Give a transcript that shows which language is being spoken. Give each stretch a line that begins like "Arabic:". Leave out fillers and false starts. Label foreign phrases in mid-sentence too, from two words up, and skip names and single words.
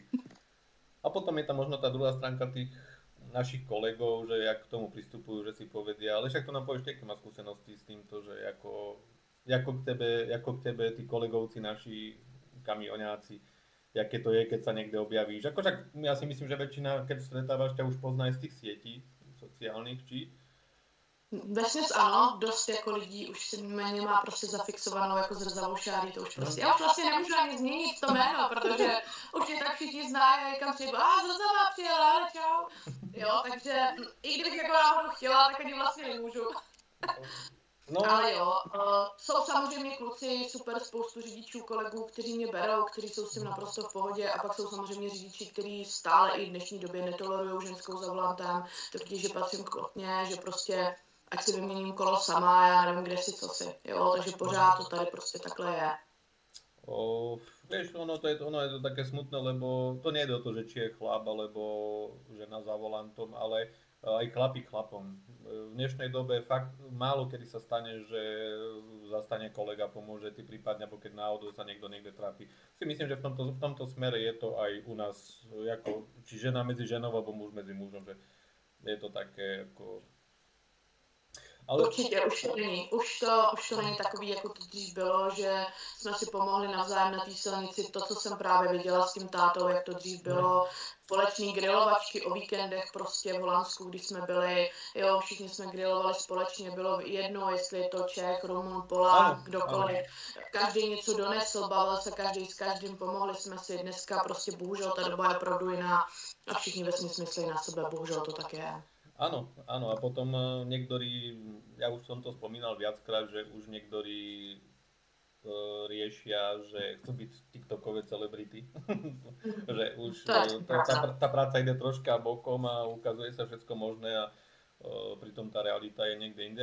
Slovak: A potom je tam možno tá druhá stránka tých našich kolegov, že jak k tomu pristupujú, že si povedia, ale však to nám povieš, aké má skúsenosti s týmto, že ako k tebe tí kolegovci naši kamioňáci, jaké to je, keď sa niekde objavíš. Ako však ja si myslím, že väčšina, keď stretávaš, ťa už pozná z tých sietí sociálnych, či?
Czech: Vesměs ano, dost jako lidí už si mě má prostě zafixovanou jako zrzavou šáry, to už prostě, já už vlastně nemůžu ani změnit to jméno, protože už je tak všichni znají, kam přijdu, zrzavá přijela, čau, jo, takže i kdybych jako náhodou chtěla, tak ani vlastně nemůžu. No. Ale jo, jsou samozřejmě kluci, super spoustu řidičů, kolegů, kteří mě berou, kteří jsou s tím naprosto v pohodě a pak jsou samozřejmě řidiči, kteří stále i v dnešní době netolerují ženskou za volantem, tvrdí, že patřím k lotně, že prostě ať si vyměním kolo sama, já nevím kde si, co si, jo, takže pořád to tady prostě takhle je.
Slovak: Vieš, ono je to také smutné, lebo to nie je o to, že či je chlap alebo žena za volantom, ale aj chlapi chlapom. V dnešnej dobe fakt málo kedy sa stane, že zastane kolega, pomôže ti prípadne, alebo keď náhodou sa niekto niekde trápi. Si myslím, že v tomto smere je to aj u nás, ako, či žena medzi ženou, alebo muž medzi mužom, že je to také ako... Ale
Czech: Určitě, už to není. Už to není takový, jako to dřív bylo, že jsme si pomohli navzájem na té silnici. To, co jsem právě viděla s tím tátou, jak to dřív bylo. Společný grilovačky o víkendech prostě v Holandsku, když jsme byli, jo, všichni jsme grilovali společně, bylo jedno, jestli je to Čech, Rumun, Polák,
Slovak: áno, áno.
Czech: kdokoliv. Každý něco donesl, bavil se každý s každým, pomohli jsme si. Dneska prostě bohužel ta doba je opravdu jiná a všichni vesměs myslí na sebe, bohužel to tak je.
Slovak: Áno, áno, a potom niektorí, ja už som to spomínal viackrát, že už niektorí riešia, že chcú byť TikTokové celebrity. Že už
Czech: To je pravda.
Slovak: tá práca ide troška bokom a ukazuje sa všetko možné a pritom tá realita je niekde inde.